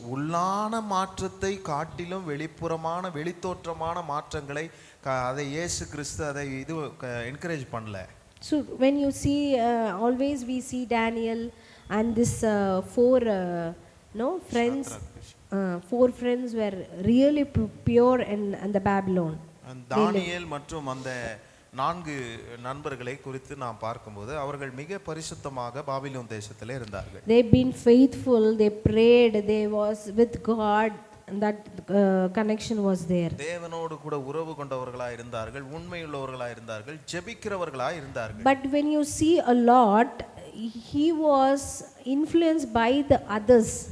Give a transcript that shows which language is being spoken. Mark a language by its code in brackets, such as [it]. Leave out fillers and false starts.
[ta] உள்ளான மாற்றத்தை காட்டிலும் வெளிப்புறமான வெளித்தோற்றமான மாற்றங்களை அதை இயேசு கிறிஸ்து அதை என்கரேஜ் பண்ணல. [en] So when you see, always we see Daniel and this four no friends. Four friends were really pure in the Babylon. [ta] தானியேல் மற்றும் அந்த 4 நண்பர்களை குறித்து நாம் பார்க்கும்போது அவர்கள் மிக பரிசுத்தமாக பாபிலோன் தேசத்திலே இருந்தார்கள். [en] They've been faithful, they prayed, they was with God, and that connection was there. [ta] தேவனோடு கூட உறவு கொண்டவர்களாய் இருந்தார்கள், உண்மையுள்ளவர்களாய் இருந்தார்கள், ஜெபிக்கிறவர்களாய் இருந்தார்கள். [en] But when you see a Lot, he was influenced by the others.